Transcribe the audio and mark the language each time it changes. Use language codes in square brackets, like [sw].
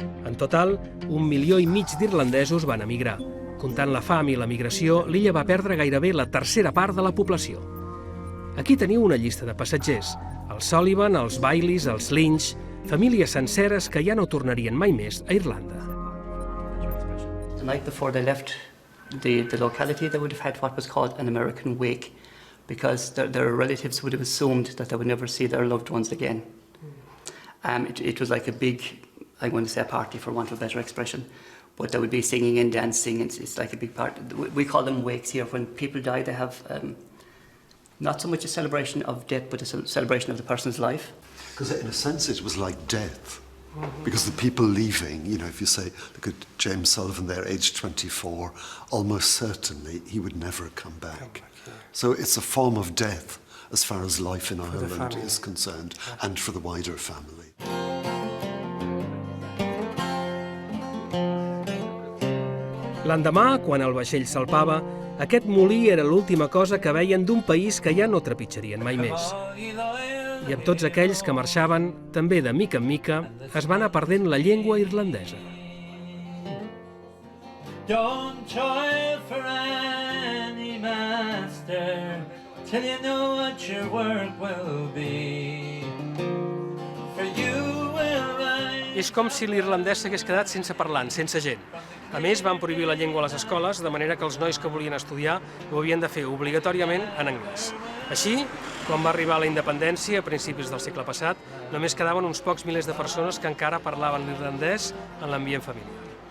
[ca] En total, 1,5 milió d'irlandesos van emigrar. Comptant la fam i la migració, l'illa va perdre gairebé la tercera part de la població. Aquí teniu una llista de passatgers. Els Sullivan, els Baileys, els Lynch, famílies senceres que ja no tornarien mai més a Irlanda. [en] The night before they left the locality, they would have had what was called an American wake, because their relatives would have assumed that they would never see their loved ones again. It was like a big, I'm going to say a party for want of a better expression, but there would be singing and dancing. It's like a big part. We call them wakes here. When people die, they have not so much a celebration of death, but a celebration of the person's life. Because in a sense it was like death. Because the people leaving, if you say, look at James Sullivan there, aged 24, almost certainly he would never come back. So it's a form of death as far as life in Ireland is concerned, and for the wider family. [ca] L'endemà, quan el vaixell salpava, aquest molí era l'última cosa que veien d'un país que ja no trepitjarien mai més. I amb tots aquells que marxaven, també de mica en mica, es va anar perdent la llengua irlandesa. [en] Don't toil for any master till you know what your work will be. For you will rise. [ca] És com si l'irlandès s'hagués quedat sense parlant, sense gent. A més, van prohibir la llengua a les escoles, de manera que els nois que volien estudiar ho havien de fer obligatòriament en anglès. Així, quan va arribar la independència, a principis del segle passat, només quedaven uns pocs milers de persones que encara parlaven l'irlandès en l'ambient familiar.